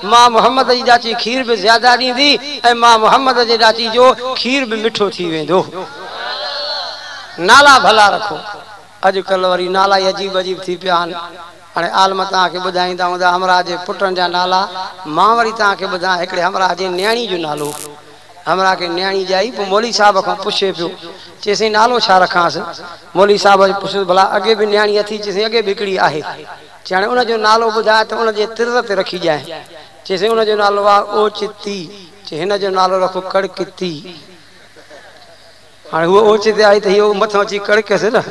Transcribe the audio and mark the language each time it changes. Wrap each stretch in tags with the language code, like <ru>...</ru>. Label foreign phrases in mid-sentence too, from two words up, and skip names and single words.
<sd>मां मोहम्मद जी ॾाची खीर बि ज़्यादा ॾींदी, ऐं मां मोहम्मद जी ॾाची जो खीर बि मिठो थी वेंदो। नाला भला रखो। अॼुकल्ह वरी नाला ई अजीब अजीब थी पिया आहिनि। हाणे आलम तव्हांखे ॿुधाईंदा हूंदा हमरा जे पुटनि जा नाला। मां वरी तव्हांखे ॿुधायां, हिकिड़े हमरा जे न्याणी जो नालो। हमरा के न्याणी जाई, पोइ मौली साहब खां पुछे पियो, चई साईं नालो छा रखांसि? मौली साहब पुछियो, भला अॻे बि न्याणी अथी? चई साईं अॻे बि हिकिड़ी आहे। चई हाणे उनजो नालो ॿुधाए त उनजे तिर ते रखी ॼाए। चई साईं उनजो नालो आहे ओचिती। चई हिन जो नालो रखो कड़किती। हाणे उहो ओचिते आई त इहो मथां अची कड़कियसि न।</sd>